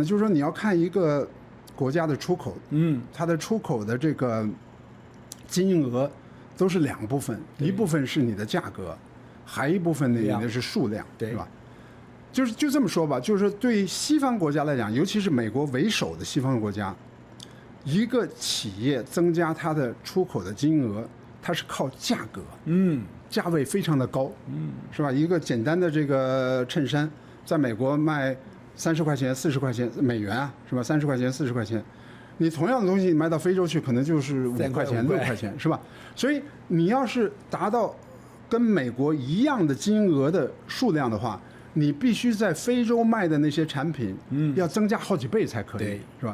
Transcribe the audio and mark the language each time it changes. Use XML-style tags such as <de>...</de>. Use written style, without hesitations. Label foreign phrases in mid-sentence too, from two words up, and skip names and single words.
<zh>就是說你要看一個國家的出口，它的出口的這個金額都是兩部分，一部分是你的價格，還一部分呢你的是數量，對吧？就這麼說吧，就是對西方國家來講，尤其是美國為首的西方國家，一個企業增加它的出口的金額，它是靠價格，價位非常的高，是吧？一個簡單的這個襯衫，在美國賣30塊錢、40塊錢美元啊，是吧？30塊錢、40塊錢，你同樣的東西賣到非洲去，可能就是5塊錢、6塊錢，是吧？所以你要是達到跟美國一樣的金額的數量的話，你必須在非洲賣的那些產品，要增加好幾倍才可以，是吧？</zh>